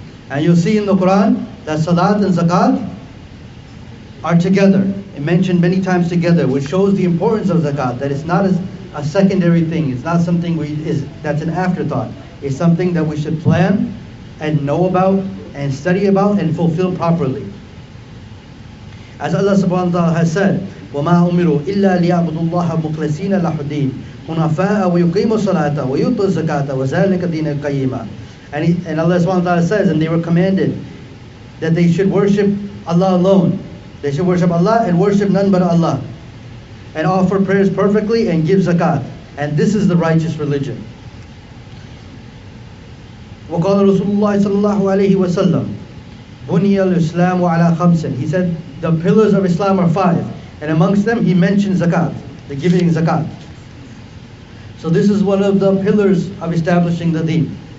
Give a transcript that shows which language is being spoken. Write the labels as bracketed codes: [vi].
[en] And you'll see in the Quran that salat and zakat are together, and mentioned many times together, which shows the importance of zakat, that it's not a secondary thing, it's not something that's an afterthought. It's something that we should plan and know about and study about and fulfill properly. As Allah subhanahu wa ta'ala has said, [ar] وَمَا أُمِرُوا إِلَّا لِيَعْبُدُوا اللَّهَ مُخْلَصِينَ لَهُ الدِّينَ حُنَفَاءَ وَيُقِيمُوا الصَّلَاةَ وَيُؤْتُوا الزَّكَاةَ وَذَلِكَ دِينُ الْقَيِّمَةِ. [en] And Allah subhanahu wa ta'ala says, and they were commanded that they should worship Allah alone. They should worship Allah and worship none but Allah, and offer prayers perfectly and give zakat. And this is the righteous religion. [ar] وقال رسول الله صلى الله عليه وسلم بني الإسلام على خمس. [en] He said the pillars of Islam are 5, and amongst them he mentioned zakat, the giving zakat. So this is one of the pillars of establishing the deen.